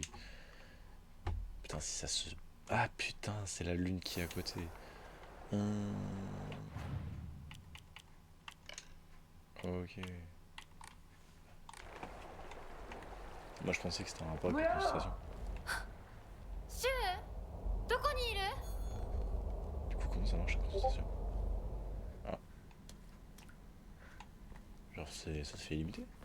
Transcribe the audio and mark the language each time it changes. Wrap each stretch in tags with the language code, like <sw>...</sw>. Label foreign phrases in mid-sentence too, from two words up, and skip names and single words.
<fr>Putain, si ça se... Ah putain, c'est la lune qui est à côté. Ok. Moi je pensais que c'était un rapport avec la concentration.</fr> <ja>シュウどこにいる？</ja> <fr>Du coup, comment ça marche la concentration? Ah. Genre, ça se fait illimité?</fr>